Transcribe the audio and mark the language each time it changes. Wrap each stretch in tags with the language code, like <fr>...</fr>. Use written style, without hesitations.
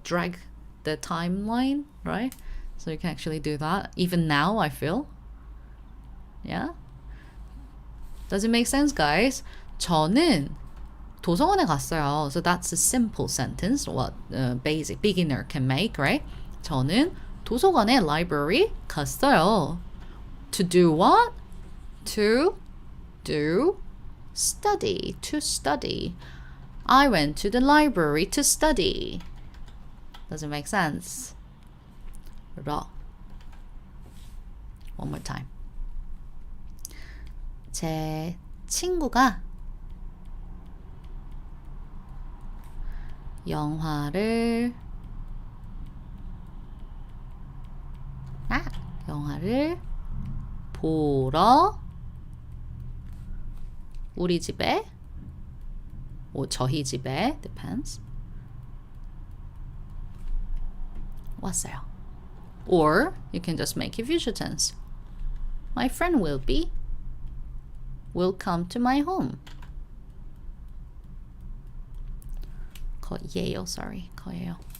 <en>Drag the timeline, right? So you can actually do that. Even now, I feel. Yeah. Does it make sense, guys?</en> <ko>저는 도서관에 갔어요.</ko> <en>So that's a simple sentence. What basic beginner can make, right?</en> <ko>저는 도서관에 library 갔어요.</ko> <en>To do what? To do study. To study. I went to the library to study. Does it make sense? 러. One more time.</en> <ko>제 친구가 영화를 보러 우리 집에 or 저희 집에 depends 왔어요.</ko> <en>Or you can just make it future tense. My friend will come to my home.</en> <ko>거예요, sorry. 거예요.</ko>